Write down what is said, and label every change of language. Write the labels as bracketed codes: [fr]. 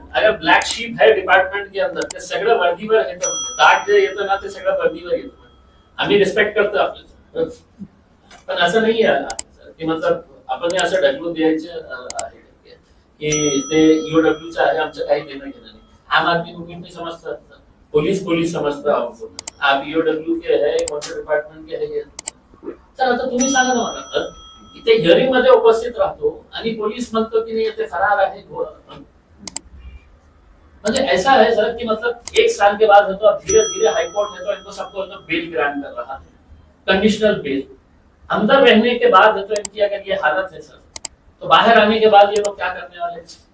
[hi] अगर black sheep है department के अंदर [mr] ते सगळं वर्दीवर येतं, म्हणजे दाट जे येतं ना ते सगळं वर्दीवर येतं. आम्ही रिस्पेक्ट करतो आपलं, पण असं नाही आहे की मतलब आपण हे असं ढकलून द्यायचं आहे की ते ईओडब्ल्यूचं आहे, आमचं काही देणं घेणं नाही. [hi] आम आदमी को कितनी समझता, पुलिस समजता आपको, आप ईओडब्ल्यू के है, कौन से डिपार्टमेंट के है ये. [mr] तर आता तुम्ही सांगा ना मला की ते हिअरिंग मध्ये उपस्थित राहतो आणि पोलीस म्हणतो की नाही ते फरार आहे. [hi] म्हणजे ऐसा है सर कि मतलब 1 साल के बाद है तो अब धीरे धीरे हाईकोर्ट है तो इनको सबको तो बेल ग्रांट कर रहा है, कंडीशनल बेल. अंदर रहने के बाद है तो इनकी अगर ये हालत है सर, तो बाहर आने के बाद ये लोग क्या करने वाले हैं.